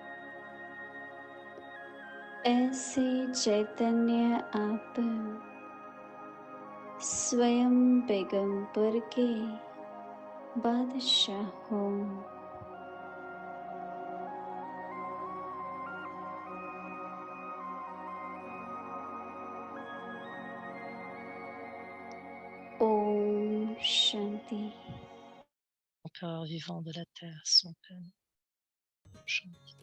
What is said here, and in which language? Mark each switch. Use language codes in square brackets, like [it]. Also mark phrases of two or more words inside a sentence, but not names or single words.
[hi] ऐसे चैतन्य आप स्वयं बेगमपुर के बादशाह हो। ओम शांति। [fr] Empereur vivant de la terre sans peine. Shanti.